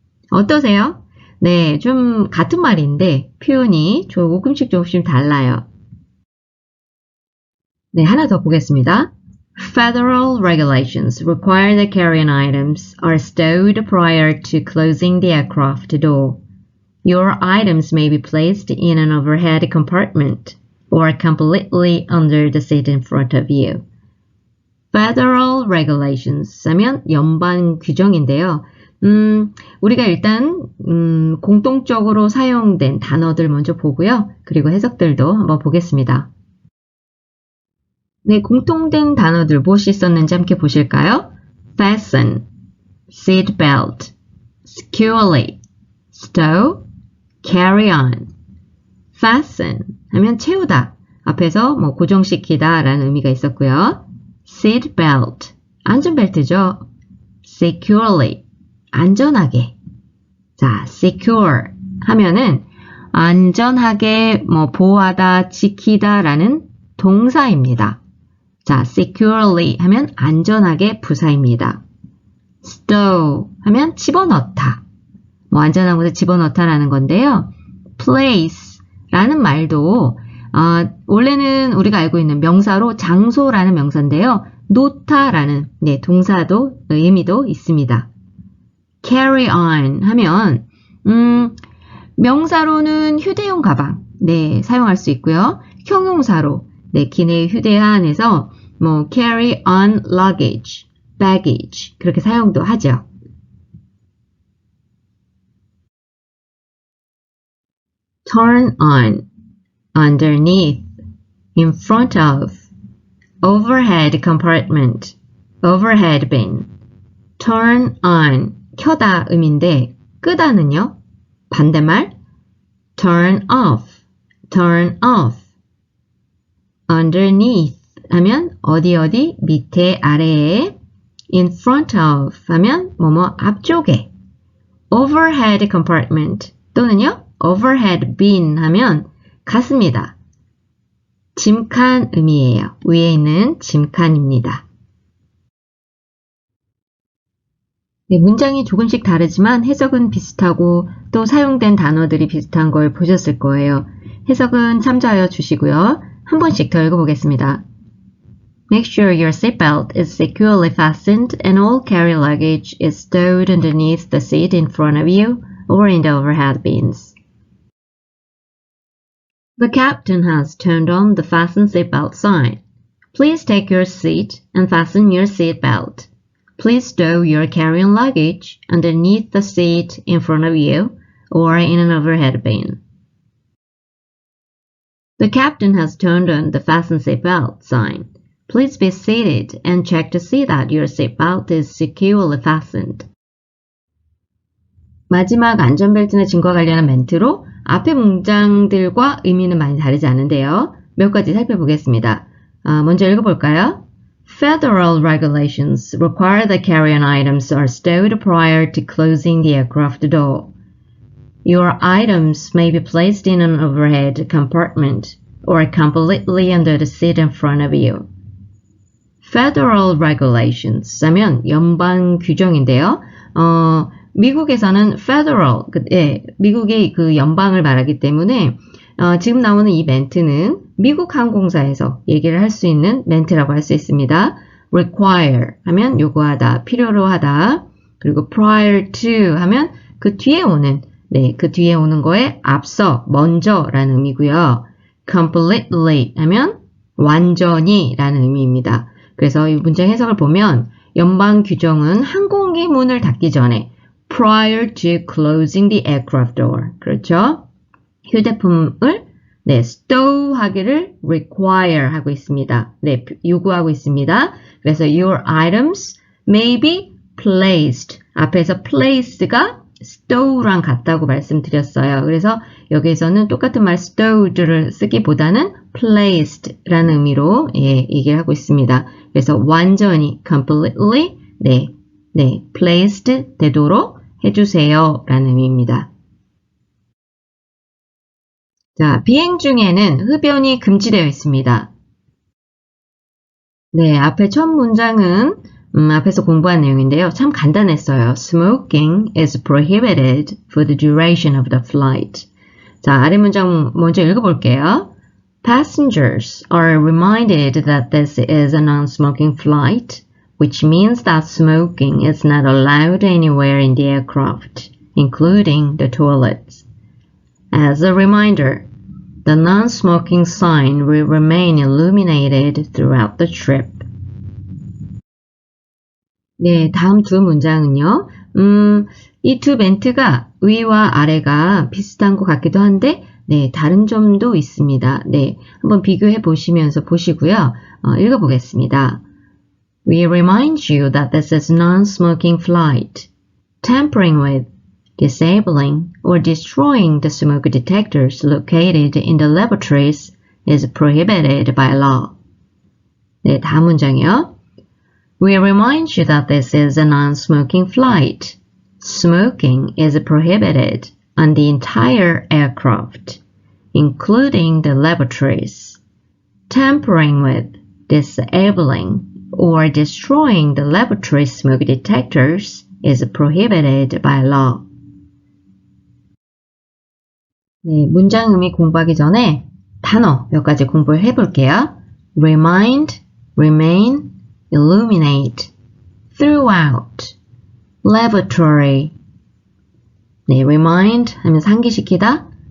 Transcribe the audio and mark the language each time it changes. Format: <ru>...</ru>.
<ko>어떠세요? 네, 좀 같은 말인데 표현이 조금씩 달라요. 네, 하나 더 보겠습니다.</ko> <en>Federal regulations require the carry-on items are stowed prior to closing the aircraft door. Your items may be placed in an overhead compartment or completely under the seat in front of you.</en> <ko>Federal regulations 하면 연방 규정인데요. 우리가 일단 공통적으로 사용된 단어들 먼저 보고요. 그리고 해석들도 한번 보겠습니다. 네, 공통된 단어들 무엇이 있었는지 함께 보실까요?</ko> <en>Fasten, seat belt, securely, stow, carry on.</en> <ko>Fasten 하면 채우다. 앞에서 뭐 고정시키다 라는 의미가 있었고요. Seat belt, 안전벨트죠. Securely, 안전하게. 자, secure 하면은 안전하게 뭐 보호하다, 지키다 라는 동사입니다. 자, securely 하면 안전하게 부사입니다. stow 하면 집어넣다. 뭐 안전한 곳에 집어넣다라는 건데요. place 라는 말도 원래는 우리가 알고 있는 명사로 장소라는 명사인데요. 놓다라는 네, 동사도 의미도 있습니다. carry on 하면 명사로는 휴대용 가방 네, 사용할 수 있고요. 형용사로 네, 기내 휴대안에서 뭐 carry on luggage, baggage 그렇게 사용도 하죠.</ko> <en>turn on, underneath, in front of, overhead compartment, overhead bin.</en> <ko>turn on, 켜다 의미인데 끄다는요?</ko> <en>반대말 turn off, turn off.</en> <ko>underneath 하면 어디 밑에 아래에 in front of 하면 뭐뭐 앞쪽에 overhead compartment 또는요 overhead bin 하면 같습니다. 짐칸 의미예요. 위에 있는 짐칸입니다. 네, 문장이 조금씩 다르지만 해석은 비슷하고 또 사용된 단어들이 비슷한 걸 보셨을 거예요. 해석은 참조하여 주시고요. 한 번씩 더 읽어보겠습니다.</ko> <en>Make sure your seatbelt is securely fastened and all carry luggage is stowed underneath the seat in front of you or in the overhead bins. The captain has turned on the fasten seatbelt sign. Please take your seat and fasten your seatbelt. Please stow your carry-on luggage underneath the seat in front of you or in an overhead bin. The captain has turned on the fasten seatbelt sign. Please be seated and check to see that your seatbelt is securely fastened.</en> <ko>마지막 안전벨트나 짐과 관련한 멘트로 앞의 문장들과 의미는 많이 다르지 않은데요. 몇 가지 살펴보겠습니다. 먼저 읽어볼까요?</ko> <en>Federal regulations require that carry-on items are stowed prior to closing the aircraft door. Your items may be placed in an overhead compartment or completely under the seat in front of you.</en> <ko>Federal regulations 하면 연방 규정인데요. 미국에서는 federal, 미국의 그 연방을 말하기 때문에 지금 나오는 이 멘트는 미국 항공사에서 얘기를 할 수 있는 멘트라고 할 수 있습니다. require 하면 요구하다, 필요로 하다. 그리고 prior to 하면 그 뒤에 오는, 그 뒤에 오는 거에 앞서, 먼저라는 의미고요. completely 하면 완전히 라는 의미입니다. 그래서 이 문장 해석을 보면 연방 규정은 항공기 문을 닫기 전에</ko> <en>prior to closing the aircraft door.</en> <ko>그렇죠? 휴대폰을 stow 하기를 require 하고 있습니다. 요구하고 있습니다.</ko> <en>그래서 your items may be placed.</en> <ko>앞에서 place가 stow랑 같다고 말씀드렸어요. 그래서 여기에서는 똑같은 말 stowed를 쓰기보다는 placed라는 의미로 얘기를 하고 있습니다. 그래서 완전히 completely placed 되도록 해주세요 라는 의미입니다. 자, 비행 중에는 흡연이 금지되어 있습니다. 앞에 첫 문장은 앞에서 공부한 내용인데요. 참 간단했어요.</ko> <en>Smoking is prohibited for the duration of the flight.</en> <ko>자, 아래 문장 먼저 읽어볼게요.</ko> <en>Passengers are reminded that this is a non-smoking flight, which means that smoking is not allowed anywhere in the aircraft, including the toilets. As a reminder, the non-smoking sign will remain illuminated throughout the trip.</en> <ko>다음 두 문장은요. 이 두 멘트가 위와 아래가 비슷한 것 같기도 한데 다른 점도 있습니다. 한번 비교해 보시면서 보시고요. 읽어보겠습니다.</ko> <en>We remind you that this is non-smoking flight. Tampering with, disabling, or destroying the smoke detectors located in the laboratories is prohibited by law.</en> <ko>다음 문장이요.</ko> <en>We remind you that this is a non-smoking flight. Smoking is prohibited on the entire aircraft, including the laboratories. Tampering with, disabling, or destroying the laboratory smoke detectors is prohibited by law.</en> <ko>문장 의미 공부하기 전에 단어 몇 가지 공부를 해볼게요.</ko> <en>Remind, remain, illuminate, throughout, laboratory.</en> <ko>remind 하면 상기시키다.</ko>